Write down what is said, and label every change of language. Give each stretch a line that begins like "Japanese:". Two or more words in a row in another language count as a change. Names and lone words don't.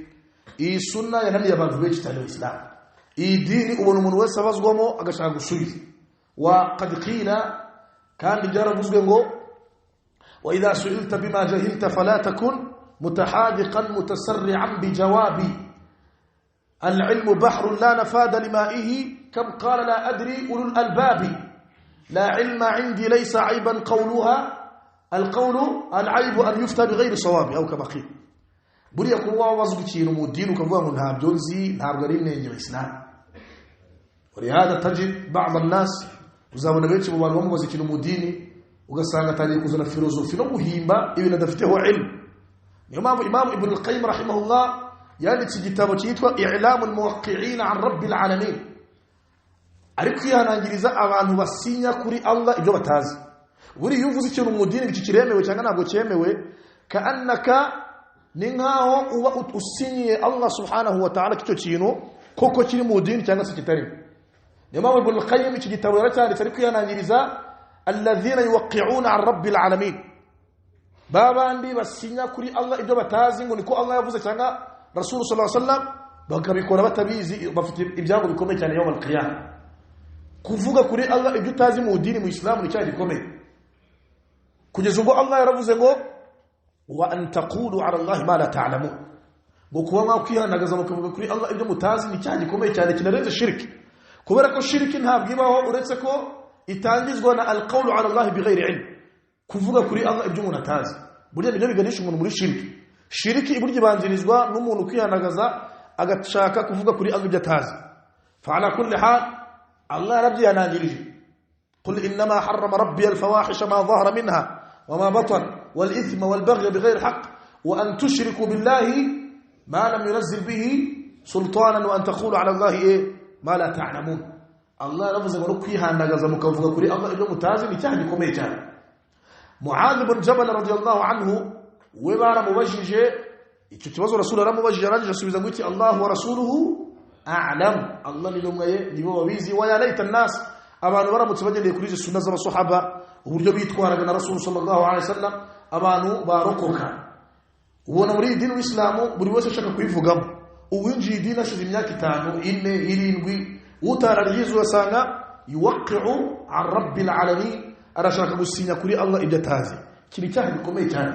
Kinyarwanda: Iyi sunna yananiye abantu benshi cyane mu Islam. Iyi dini ubona umuntu wese abazwamo agashaka gusubiza.
Arabic: وقد قيل كان جربوا ngo واذا سئلت بما جهلت فلا تكن متحاذقا متسرعا بجوابي العلم بحر لا نفاد لمائه كم قال لا ادري اولو الالباب لا علم عندي ليس عيبا قولها القول العيب ان يفتى بغير صواب او كما قيل.
Kinyarwanda: buriya kuba wazwi ikintu mu dini ukavuga ngo ntabyo nzi ntabwo ari inenge y'Islam.
Arabic: ولهذا تجد بعض الناس
Kinyarwanda: uzabona benshi mu bantu bamubaza ikintu mu dini ugasanga atangiye kuzana filozofi no guhimba ibintu adafiteho ilmu. Niyo mpamvu Imam Ibn al-Qayyim rahimahullah yanditse igitabo cyitwa I'lam al-Muwaqqi'in 'an Rabbil 'Alamin, ariko yihanangiriza abantu basinya kuri Allah ibyo batazi. Buri yuvuze ikintu mu dini kikiremewe cyangwa ntabwo cyemewe, kaannaka ni nkaho uba usinyiye Allah
Arabic: سبحانه وتعالى
Kinyarwanda: kicyo kintu koko kiri mu dini cyangwa se kitari. Imam Ibn al-Qayyim iki gitabo yaracyanditse ariko yanangiriza
Arabic: الذين يوقعون عن رب العالمين,
Kinyarwanda: babandi basinya kuri Allah ibyo batazi ngo niko Allah yavuze cyangwa Rasul
Arabic: صلى الله عليه وسلم,
Kinyarwanda: bakabikora batabizi, bafite ibyago bikomeye cyane
Arabic: يوم القيامة.
Kinyarwanda: Kuvuga kuri Allah ibyo utazi mu dini mu Islam ni cyane gikomeye, kugeza ubwo Allah yaravuze ngo
Arabic: وأن تقولوا على الله ما لا تعلمون,
Kinyarwanda: ngo kuba mwakwihanaga mukavuga kuri Allah ibyo mutazi ni cyane gikomeye cyane kinarenze shirki. kubera ko shiriki ntabwo ibaho uretse ko itangizwa na
Arabic: القول على الله بغير علم,
Kinyarwanda: kuvuga kuri Allah ibyo umuntu atazi. Burya nibyo biganisha umuntu muri shiriki. Shiriki iburyo banzirizwa n'umuntu kwihanagaza agashaka kuvuga kuri Allah ibyo atazi.
Arabic: فعلى كل حال Allah yarabyihanangirije, قل إنما حرم ربي الفواحش ما ظهر منها وما بطن والإثم والبغي بغير الحق وأن تشركوا بالله ما لم ينزل به سلطانا وأن تقولوا على الله ما لا تعلمون.
Kinyarwanda: Allah yaravuze ngo kwihandagaza mukavuga kuri Allah ibyo mutazi ni cyaha gikomeye cyane. Muadh bin Jabal
Arabic: رضي الله عنه
Kinyarwanda: we baramubajije icyo kibazo Rasul aramubajije, arangije asubiza ngo iki
Arabic: الله ورسوله أعلم.
Kinyarwanda: Allah ni numwe nibo babizi.
Arabic: ويا ليت الناس,
Kinyarwanda: abantu baramutse bagendeye kuri izo sunna z'abasahaba uburyo bitwaraga na Rasul
Arabic: صلى الله عليه وسلم,
Kinyarwanda: abantu barokoka. Ubona muri dini w'Islamu buri wese ashaka kuyivugamo, uwinjiye idini ashize imyaka 5 4 7 utararizo asanga
Arabic: يوقع عن رب العالمين,
Kinyarwanda: arashaka gusinya kuri Allah ibyo atazi. Kiri cyaha gikomeye cyane.